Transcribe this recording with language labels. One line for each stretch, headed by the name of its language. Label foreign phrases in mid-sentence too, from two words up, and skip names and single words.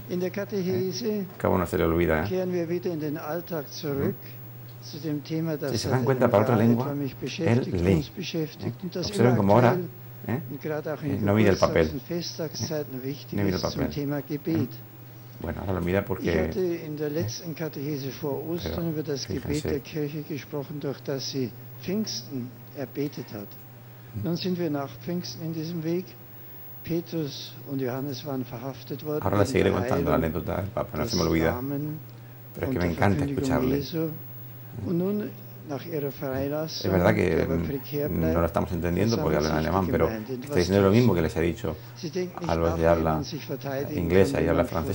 Spanish: Que a uno se le olvida. Si se dan cuenta, para otra lengua, él lee. Observen como ahora no mira el papel. No mira el papel. Bueno, ahora lo mira porque...
German: Ich hatte in der letzten Katechese vor Ostern über das Gebet der Kirche gesprochen, durch das sie Pfingsten erbetet hat. Nun sind wir nach Pfingsten in diesem Weg. Petrus und Johannes waren verhaftet worden.
Spanish: Ahora le seguiré contando la anécdota del Papa, no se me olvida, pero es que me encanta escucharle. Es verdad que no lo estamos entendiendo porque hablan alemán, pero está diciendo lo mismo que les he dicho a los de habla inglesa y habla francesa.